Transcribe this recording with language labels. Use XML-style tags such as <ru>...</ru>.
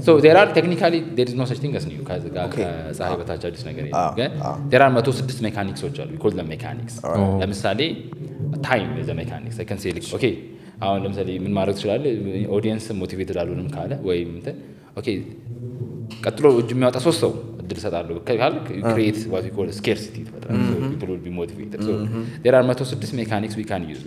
<en>So there are technically there is no such thing as new.</en> <am>ከፀሐይ በታች አዲስ ነገር የለም። ግን</am> <en>there are 106 mechanics</en> <am>አሉ.</am> <en>We call them mechanics. ለምሳሌ time is a mechanics. I can say like okay,</en> <am>አሁን ለምሳሌ ምን ማድረግ ትችላለህ? ኦዲየንስ ሞቲቬትድ አልሆንም ካለ ወይም እንትን okay ቀጥሎ እጅ የሚያወጣ 3 ሰው እድል ሰጣለሁ ካልክ</am> <en>you create what we call a scarcity</en> <am>ትፈጥራለህ.</am> <en>So people will be motivated. So there are 106 mechanics we can use.</en>